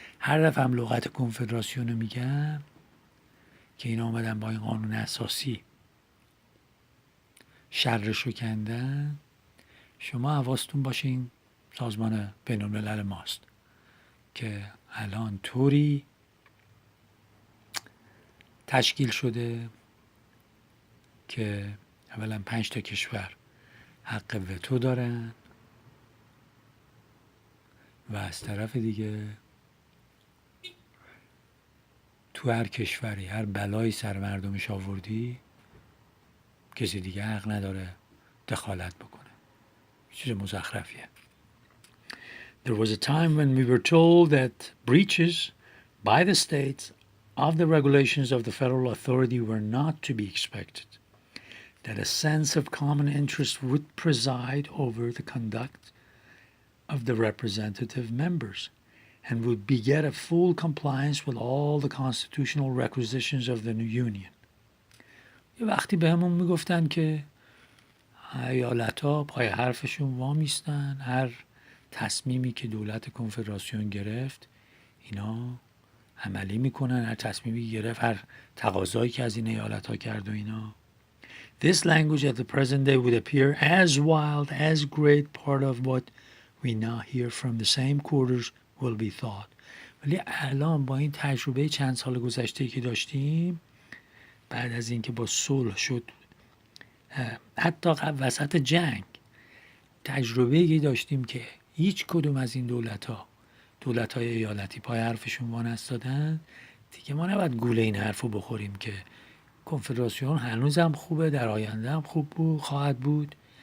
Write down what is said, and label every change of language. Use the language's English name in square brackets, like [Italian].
[Persian] هر دفعه هم لغت کنفدراسیون رو میگم که اینا آمدن با این قانون اساسی شرشو کندن، شما حواستون باشه این سازمان بین‌الملل ماست که الان طوری تشکیل شده که اولا 5 تا کشور حق وتو دارن و از طرف دیگه تو هر کشوری هر بلایی سر مردمش آوردی کسی دیگه حق نداره دخالت بکنه. چیز مزخرفیه. [English] There was a time when we were told that breaches by the states of the regulations of the federal authority were not to be expected, that a sense of common interest would preside over the conduct of the representative members and would beget a full compliance with all the constitutional requisitions of the new union. [Persian] یه وقتی به همون میگفتن که ایالت ها پای حرفشون وامیستن، هر تصمیمی که دولت کنفدراسیون گرفت اینا عملی میکنن، هر تصمیمی گرفت، هر تقاضایی که از این ایالت ها کرد و اینا. [English] This language at the present day would appear as wild as great part of what we now hear from the same quarters will be thought. [Persian] ولی الان با این تجربه چند سال گذشته که داشتیم، بعد از اینکه با صلح شد، حتی وسط جنگ تجربه‌ای داشتیم که هیچ کدوم از این دولت‌های ایالتی پای حرفشون وانستادن، دیگه ما نباید گوله این حرفو بخوریم که کنفدراسیون هنوزم خوبه، در آینده هم خوب بود، خواهد بود.